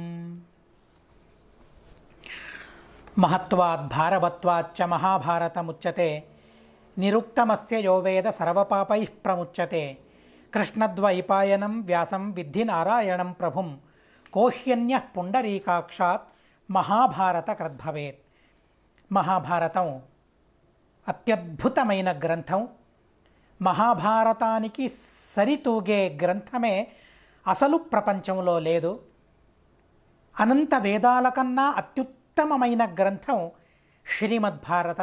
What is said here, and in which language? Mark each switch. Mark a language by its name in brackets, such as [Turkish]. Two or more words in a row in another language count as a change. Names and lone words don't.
[Sanskrit] महत्वात् भारवत्वाच्च महाभारतमुच्यते। निरुक्तमस्य यो वेद सर्वपापैः प्रमुच्यते। कृष्णद्वैपायनं व्यासं विद्धि नारायणं प्रभुं कोह्यन्यः पुण्डरीकाक्षात् महाभारतकृद्भवेत्। [Telugu] మహాభారతం అత్యద్భుతమైన గ్రంథం. మహాభారతానికి సరితూగే గ్రంథమే అసలు ప్రపంచంలో లేదు. అనంత వేదాల కన్నా అత్యుత్తమమైన గ్రంథం శ్రీమద్భారతం.